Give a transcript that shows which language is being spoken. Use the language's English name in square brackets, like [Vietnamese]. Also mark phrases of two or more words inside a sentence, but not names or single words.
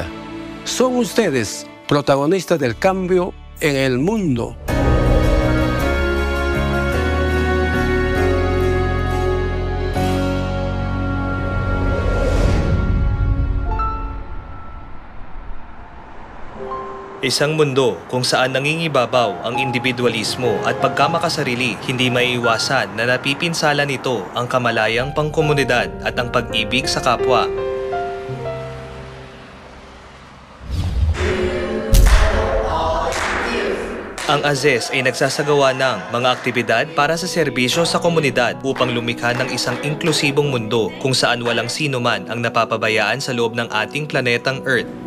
[Spanish] Son ustedes protagonistas del cambio en el mundo. [Filipino] Isang mundo kung saan nangingibabaw ang individualismo at pagkamakasarili, hindi maiiwasan na napipinsala nito ang kamalayang pangkomunidad at ang pag-ibig sa kapwa. Ang AZES ay nagsasagawa ng mga aktibidad para sa serbisyo sa komunidad upang lumikha ng isang inklusibong mundo kung saan walang sino man ang napapabayaan sa loob ng ating planetang Earth.